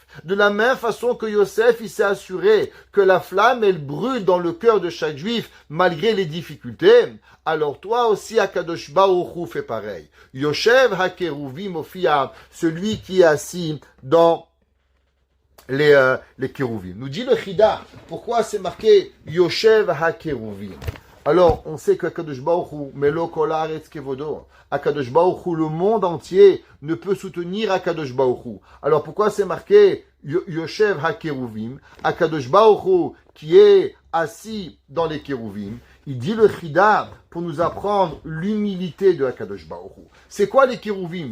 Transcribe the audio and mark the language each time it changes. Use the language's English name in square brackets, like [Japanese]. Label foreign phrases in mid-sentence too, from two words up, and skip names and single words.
[French] De la même façon que Yosef, il s'est assuré que la flamme, elle brûle dans le cœur de chaque juif, malgré les difficultés, alors toi aussi, [Hebrew] הקדוש ברוך הוא, [French] fais pareil. [Hebrew] יושב הכרובים הופיעה, [French] celui qui est assis dans les kérouvim. Nous dit le Chida, pourquoi c'est marqué [Hebrew] יושב הכרובים? [French] Alors, on sait que [Hebrew] הקדוש ברוך הוא מלא כל הארץ כבודו הקדוש ברוך הוא, [French] le monde entier ne peut soutenir [Hebrew] הקדוש ברוך הוא. [French] Alors, pourquoi c'est marqué [Hebrew] יושב הכרובים? הקדוש ברוך הוא, [French] qui est assis dans les kérouvim, il dit le Chida pour nous apprendre l'humilité de [Hebrew] הקדוש ברוך הוא. [French] C'est quoi les kérouvim?